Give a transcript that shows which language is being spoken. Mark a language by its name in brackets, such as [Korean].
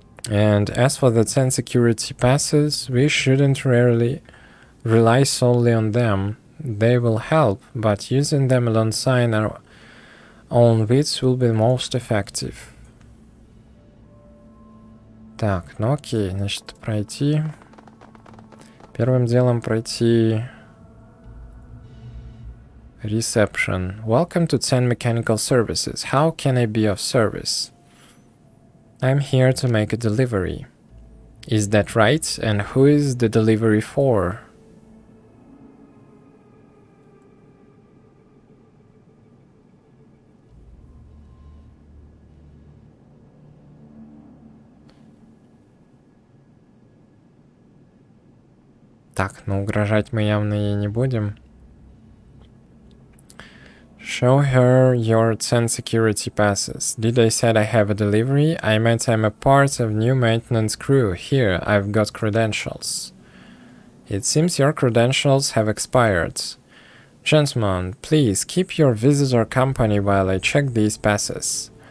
[English] And as for the 10 security passes, we shouldn't really rely solely on them. They will help, but using them alongside our own wits will be most effective. [Russian] Так, ну окей, значит, пройти. Первым делом пройти reception. [English] Welcome to 10 Mechanical Services. How can I be of service? I'm here to make a delivery. Is that right? And who is the delivery for? [Russian] Так, ну угрожать мы явно ей не будем. [English] Show her your 10 security passes. Did I said I have a delivery? I meant I'm a part of new maintenance crew. Here, I've got credentials. It seems your credentials have expired. Gentlemen, please keep your visitor company while I check these passes.